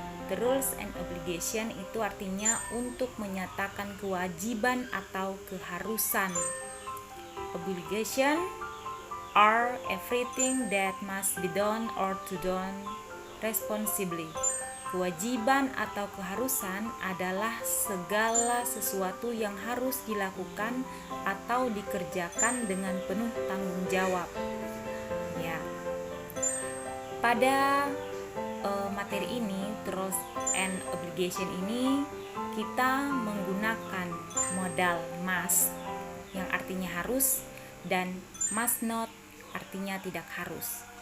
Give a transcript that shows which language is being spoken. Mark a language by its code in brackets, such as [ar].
[en] The rules and obligation [id] itu artinya untuk menyatakan kewajiban atau keharusan. [en] Obligation are everything that must be done or to done responsibly. [id] Kewajiban atau keharusan adalah segala sesuatu yang harus dilakukan atau dikerjakan dengan penuh tanggung jawab. Ya. Pada materi ini, rules and obligation ini, kita menggunakan modal must yang artinya harus dan must not artinya tidak harus.